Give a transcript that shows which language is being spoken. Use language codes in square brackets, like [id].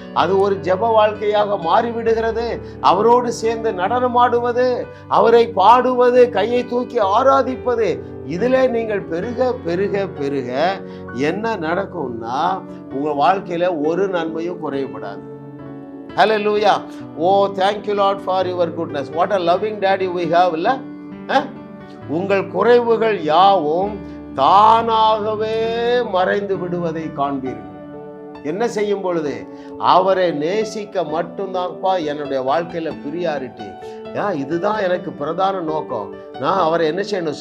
[ta] அது ஒரு ஜெப வாழ்க்கையாக மாறிவிடுகிறது. அவரோடு சேர்ந்து நடனமாடுவது, அவரை பாடுவது, கையை தூக்கி ஆராதிப்பது, இதிலே நீங்கள் பெருக பெருக பெருக என்ன நடக்கும்னா உங்க வாழ்க்கையில ஒரு நன்மையும் குறையப்படாது. [en] Hallelujah. Oh, thank you Lord for your goodness. What a loving daddy we have, இல்ல? [ta] உங்கள் குறைவுகள் யாவும் தானாகவே மறைந்து விடுவதை காண்பீர்கள். என்ன செய்யும் பொழுது? அவரை நேசிக்க மட்டும்தான்ப்பா என்னுடைய வாழ்க்கையில பிரியாரிட்டி. இதுதான் எனக்கு பிரதான நோக்கம். நான் அவரை என்ன செய்யணும்?